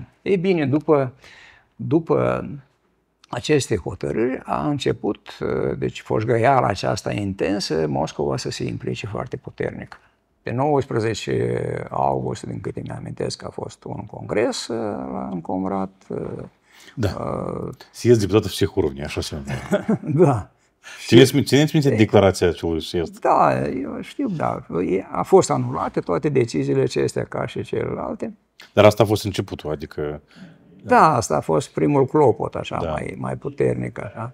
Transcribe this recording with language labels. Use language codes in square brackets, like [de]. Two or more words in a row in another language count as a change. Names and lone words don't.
[ro] Ei bine, după aceste hotărâri a început, deci foșgăiala aceasta intensă, Moscova să se implice foarte puternic. Pe 19 august, din câte mi-amintesc, a fost un congres în Comrat. [ru] Съезд депутатов всех уровней, [ro] așa se numește. Da. Țineți minte declarația acelui съезд? Da, eu știu, da. A fost anulate toate deciziile acestea ca și celelalte. Dar asta a fost începutul, adică... Da, asta a fost primul clopot, așa, mai puternic, așa.